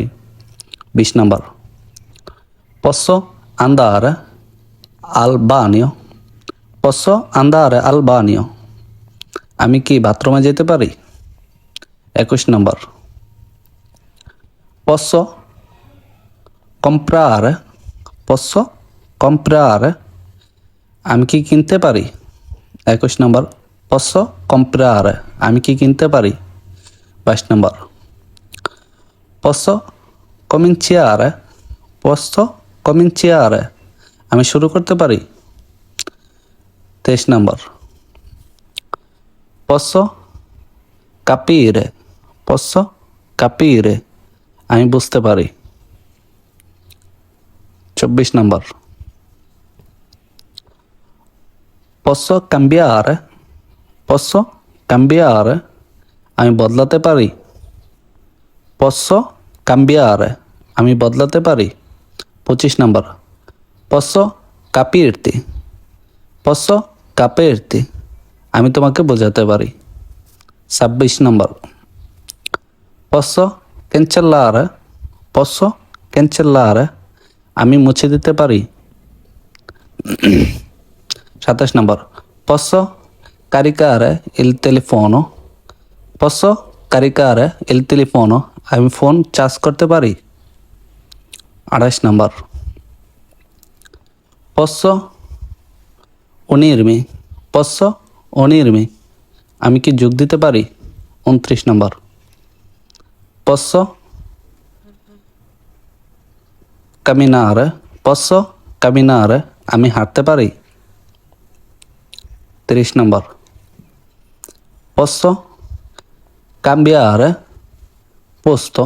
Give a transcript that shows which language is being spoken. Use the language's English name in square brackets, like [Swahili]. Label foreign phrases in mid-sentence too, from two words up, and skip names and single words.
[Bangla] 20 নম্বর, [Italian] posso andare al bagno, posso andare al bagno, [Bangla] আমি কি বাথরুমে যেতে পারি। 21 নম্বর, [Italian] posso comprare, posso comprare, [Bangla] আমি কি কিনতে পারি। 21 নম্বর, [Italian] posso comprare, [Bangla] আমি কি কিনতে পারি। 22 নম্বর, [Italian] posso cominciare, posso cominciare, [Bangla] আমি শুরু করতে পারি। 23 নম্বর, [Italian] posso capire, posso capire, [Bangla] আমি বুঝতে পারি। 24 নম্বর, [Italian] posso cambiare, posso cambiare, [Bangla] আমি বদলাতে পারি। [Italian] posso cambiare, [Bangla] আমি বদলাতে পারি। 25 নম্বর, [Italian] posso capirti, posso capirti, [Bangla] আমি তোমাকে বোঝাতে পারি। 26 নম্বর, [Italian] posso cancellare, posso cancellare, [Bangla] আমি মুছে দিতে পারি। 27 নম্বর, [Italian] posso caricare il telefono? Posso caricare il telefono? [Bangla] আমি [English] phone charge [Bangla] করতে পারি। 28 নম্বর, [Italian] posso unirmi? Posso unirmi? [Bangla] আমি কি যোগ দিতে পারি? 29 নম্বর, [Italian] posso camminare? Posso camminare? [Bangla] আমি হাঁটতে পারি। 30 নম্বর, [Italian] posso cambiare posto?